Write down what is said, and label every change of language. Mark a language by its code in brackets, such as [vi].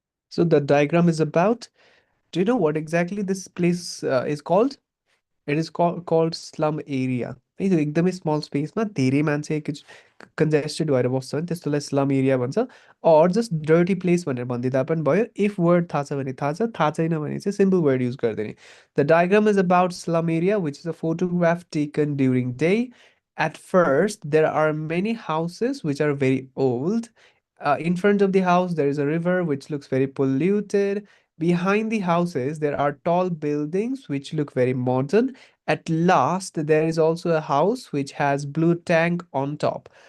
[en] So the diagram is about, do you know what exactly this place is called? It is called slum area. [ne] है त्यो एकदमै small स्पेसमा धेरै मान्छे congested भएर बस्छ नि, त्यस्तोलाई स्लम एरिया भन्छ। अर जस्ट डर्टी प्लेस भनेर भनिदिँदा पनि भयो। इफ वर्ड थाहा छ भने थाहा छ, थाहा छैन भने चाहिँ सिम्पल वर्ड युज गरिदिने। [en] The diagram is about slum area which is a photograph taken during day. At first, there are many houses which are very old. In front of the house, there is a river which looks very polluted. Behind the houses, there are tall buildings which look very modern. At last, there is also a house which has blue tank on top.